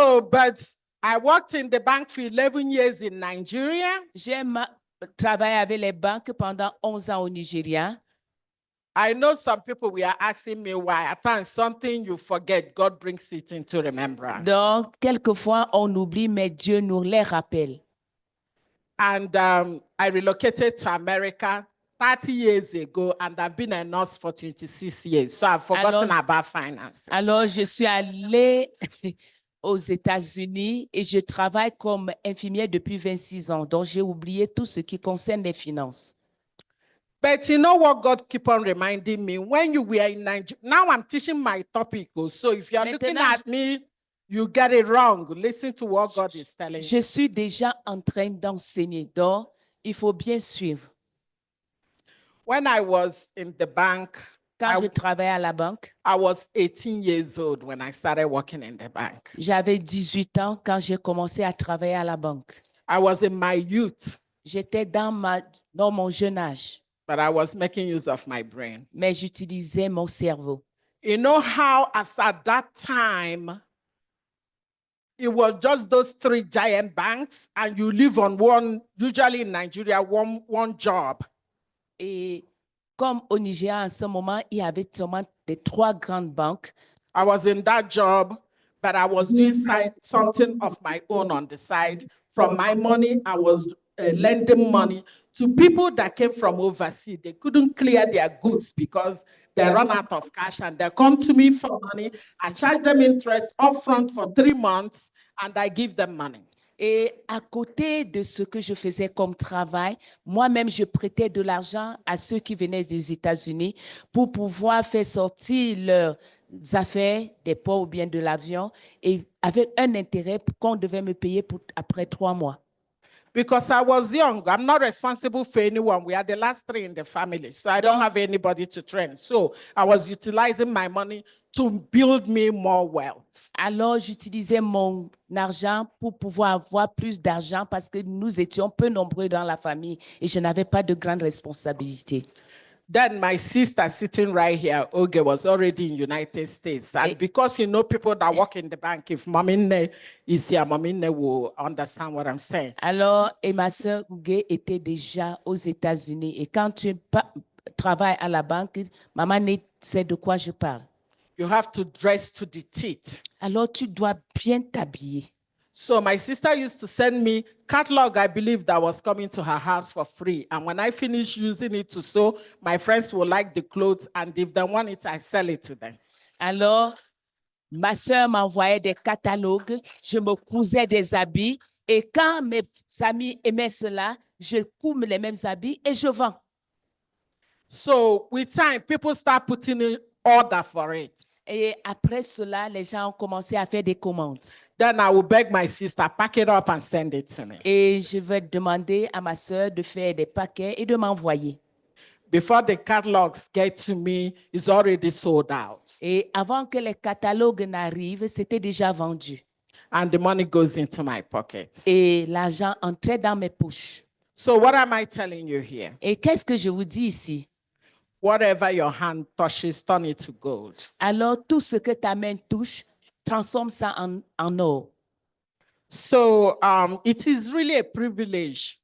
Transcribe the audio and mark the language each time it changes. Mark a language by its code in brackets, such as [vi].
[en] But I worked in the bank for 11 years in Nigeria. [fr] J'ai travaillé avec les banques pendant 11 ans au Nigeria. [en] I know some people were asking me why. At times, something you forget, God brings it into remembrance. [fr] Donc, quelquefois, on oublie, mais Dieu nous les rappelle. [en] And I relocated to America 30 years ago, and I've been a nurse for 26 years. So I've forgotten about finances. [fr] Alors, je suis allée aux États-Unis et je travaille comme infirmière depuis 26 ans. Donc, j'ai oublié tout ce qui concerne les finances. [en] But you know what God keep on reminding me? When you were in Nigeria, now I'm teaching my topic. So if you're looking at me, you get it wrong. Listen to what God is telling you. [fr] Je suis déjà en train d'enseigner. Donc, il faut bien suivre. [en] When I was in the bank, [fr] quand je travaillais à la banque, [en] I was 18 years old when I started working in the bank. [fr] J'avais 18 ans quand j'ai commencé à travailler à la banque. [en] I was in my youth. [fr] J'étais dans mon jeune âge. [en] But I was making use of my brain. [fr] Mais j'utilisais mon cerveau. [en] You know how, as at that time, it was just those three giant banks, and you live on one, usually in Nigeria, one job. [fr] Et comme au Nigeria, en ce moment, il y avait seulement les 3 grandes banques. [en] I was in that job, but I was doing something of my own on the side. From my money, I was lending money to people that came from overseas. They couldn't clear their goods because they run out of cash, and they come to me for money. I charge them interest upfront for 3 months, and I give them money. [fr] Et à côté de ce que je faisais comme travail, moi-même, je prêtais de l'argent à ceux qui venaient des États-Unis pour pouvoir faire sortir leurs affaires des ports ou bien de l'avion, et avec un intérêt qu'on devait me payer après 3 mois. [en] Because I was young, I'm not responsible for anyone. We are the last 3 in the family, so I don't have anybody to train. So I was utilizing my money to build me more wealth. [fr] Alors, j'utilisais mon argent pour pouvoir avoir plus d'argent parce que nous étions peu nombreux dans la famille et je n'avais pas de grande responsabilité. [en] Then my sister sitting right here, Oge, was already in United States. And because you know people that work in the bank, if Momine is here, Momine will understand what I'm saying. [fr] Alors, et ma sœur Oge était déjà aux États-Unis. Et quand tu travailles à la banque, maman sait de quoi je parle. [en] You have to dress to the teeth. [fr] Alors, tu dois bien t'habiller. [en] So my sister used to send me catalog, I believe, that was coming to her house for free. And when I finish using it to sew, my friends will like the clothes, and if they want it, I sell it to them. [fr] Alors, ma sœur m'envoyait des catalogues, je me cousais des habits, et quand mes amis aimaient cela, je couds les mêmes habits et je vends. [en] So with time, people start putting in order for it. [fr] Et après cela, les gens ont commencé à faire des commandes. [en] Then I will beg my sister, pack it up and send it to me. [fr] Et je vais demander à ma sœur de faire des paquets et de m'envoyer. [en] Before the catalogs get to me, it's already sold out. [fr] Et avant que les catalogues n'arrivent, c'était déjà vendu. [en] And the money goes into my pocket. [fr] Et l'argent entrait dans mes poches. [en] So what am I telling you here? [fr] Et qu'est-ce que je vous dis ici? [en] Whatever your hand touches, turn it to gold. [fr] Alors, tout ce que ta main touche, transforme ça en or. [en] So it is really a privilege.